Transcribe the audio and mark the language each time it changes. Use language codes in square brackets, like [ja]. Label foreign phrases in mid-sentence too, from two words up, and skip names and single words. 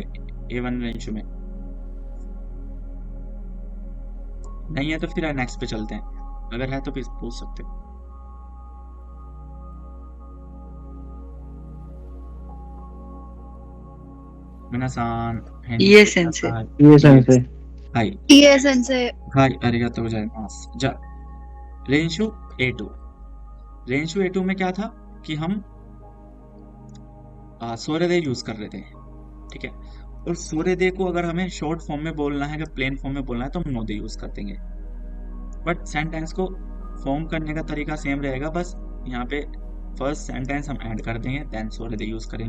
[hi] A1 रेंज में नहीं है तो फिर नेक्स्ट पे चलते हैं, अगर है तो फिर पूछ सकते हो। [ja] मिनासान [hi] ये सेंस है। ये सेंस है। [ja] はい。いえ、先生。はい、ありがとうございます。じゃあ、練習 A2。 [hi] 練習 A2 में क्या था कि हम सूर्योदय यूज कर रहे थे, ठीक है, और सूर्योदय को अगर हमें [en] short form [hi] में बोलना है, अगर [en] plain form [hi] में बोलना है तो हम नोदय यूज कर देंगे, [en] but sentence [hi] को फॉर्म करने का तरीका सेम रहेगा, बस यहाँ पे [en] first sentence [hi] हम ऐड कर देंगे, देन सूर्योदय यूज करेंगे।